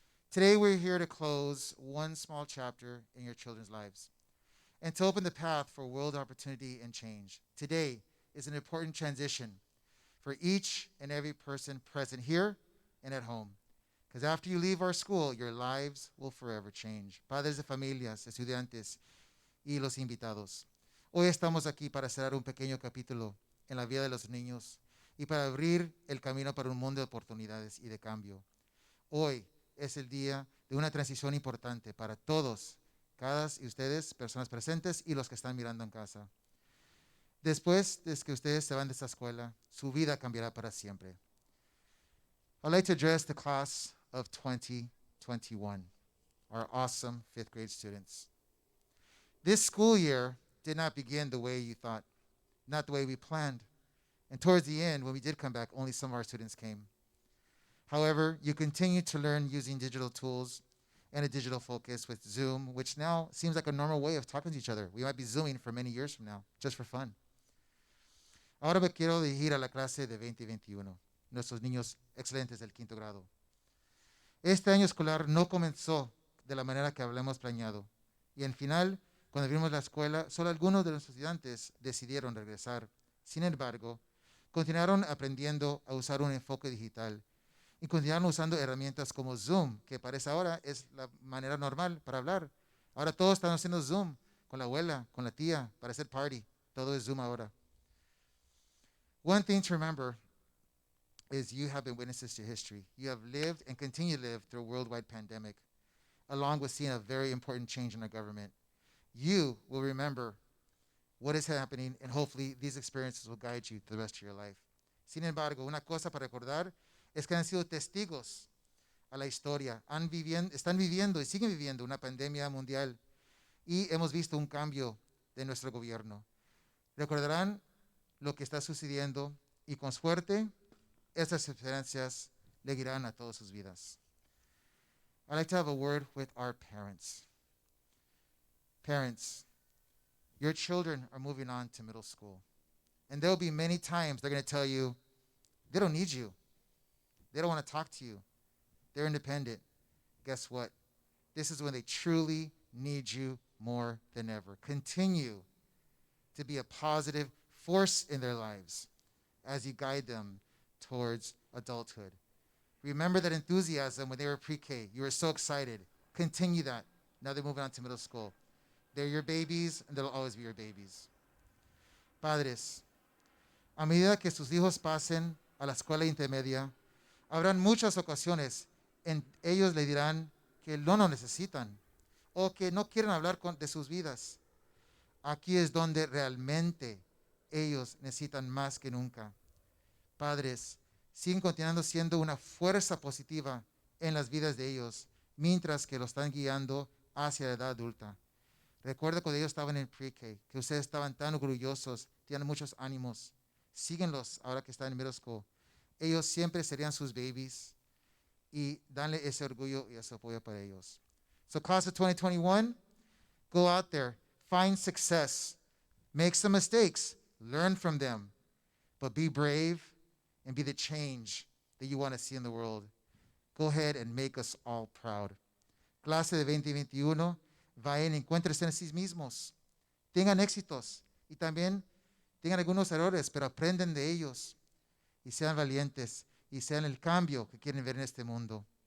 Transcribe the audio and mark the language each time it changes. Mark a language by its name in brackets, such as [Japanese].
[English] Today we're here to close one small chapter in your children's lives. and to open the path for world opportunity and change. Today is an important transition for each and every person present here and at home. Because after you leave our school, your lives will forever change. [Spanish] Padres de familias, estudiantes y los invitados. Hoy estamos aquí para cerrar un pequeño capítulo en la vida de los niños y para abrir el camino para un mundo de oportunidades y de cambio. Hoy es el día de una transición importante para todos, cada y ustedes, personas presentes y los que están mirando en casa. Después de que ustedes se van de esta escuela, su vida cambiará para siempre. [English] I'd like to address the class of 2021, our awesome fifth grade students. This school year did not begin the way you thought, not the way we planned. And towards the end, when we did come back, only some of our students came. However, you continue to learn using digital tools and a digital focus with Zoom, which now seems like a normal way of talking to each other. We might be Zooming for many years from now, just for fun. [Spanish] Ahora me quiero dirigir a la clase de 2021, nuestros niños excelentes del quinto grado. Este año escolar no comenzó de la manera que habíamos planeado. Y en final, cuando abrimos la escuela, solo algunos de los estudiantes decidieron regresar. Sin embargo, continuaron aprendiendo a usar un enfoque digital y continuaron usando herramientas como Zoom, que parece ahora es la manera normal para hablar. Ahora todos están haciendo Zoom con la abuela, con la tía, para hacer party. Todo es Zoom ahora. [English] One thing to remember is you have been witnesses to history. You have lived and continue to live through a worldwide pandemic, along with seeing a very important change in our government. You will remember what is happening, and hopefully these experiences will guide you through the rest of your life. [Spanish] Sin embargo, una cosa para recordar es que han sido testigos a la historia. Están viviendo y siguen viviendo una pandemia mundial y hemos visto un cambio de nuestro gobierno. Recordarán lo que está sucediendo y con suerte estas experiencias le guiarán a todas sus vidas. [English] I'd like to have a word with our parents. Parents, your children are moving on to middle school. And there will be many times they're going to tell you, they don't need you. They don't want to talk to you. They're independent. Guess what? This is when they truly need you more than ever. Continue to be a positive force in their lives as you guide them towards adulthood. Remember that enthusiasm when they were pre-K. You were so excited. Continue that. Now they're moving on to middle school. They're your babies, and they'll always be your babies. [Spanish] Padres, a medida que sus hijos pasen a la escuela intermedia, habrán muchas ocasiones en ellos le dirán que no lo necesitan o que no quieren hablar de sus vidas. Aquí es donde realmente ellos necesitan más que nunca. Padres, siguen continuando siendo una fuerza positiva en las vidas de ellos, mientras que lo están guiando hacia la edad adulta. Recuerda cuando ellos estaban en pre-K, que ustedes estaban tan orgullosos, tienen muchos ánimos. Síguenlos ahora que están en middle school. Ellos siempre serían sus babies y danle ese orgullo y ese apoyo para ellos. [English] So class of 2021, go out there, find success, make some mistakes, learn from them, but be brave and be the change that you want to see in the world. Go ahead and make us all proud. [Spanish] Clase de 2021, vayan, encuéntrense en sí mismos, tengan éxitos y también tengan algunos errores, pero aprenden de ellos y sean valientes y sean el cambio que quieren ver en este mundo.